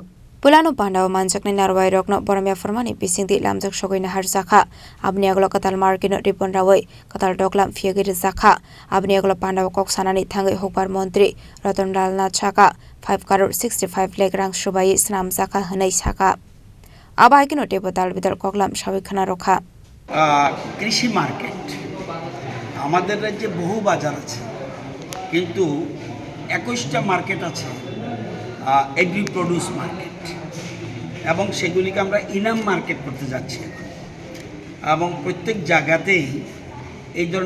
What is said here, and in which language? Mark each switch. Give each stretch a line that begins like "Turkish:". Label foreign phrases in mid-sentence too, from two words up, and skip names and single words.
Kok Borok: Pulano Pandau manjakni narwai rok no boramya formani pisingti lamjak shogoi na harjakha abni aglo ketal market no ripon rawai ketal tok lampio gerizakha abni aglo Pandau kok sanani thangai hukbar Montri Raton Landar chaka 5 crore 65 lakh rang shubai snam jaka hanai chaka abai kino tebotal bidal koklam shawi khana rokha
Bangla: কৃষি মার্কেট আমাদের রাজ্যে বহু বাজার আছে কিন্তু 21টা মার্কেট আছে
English: agri produce market
Bangla: এবং সেগুলিকে আমরা ইনাম মার্কেট করতে যাচ্ছি এবং প্রত্যেক জায়গাতেই এই ধরনের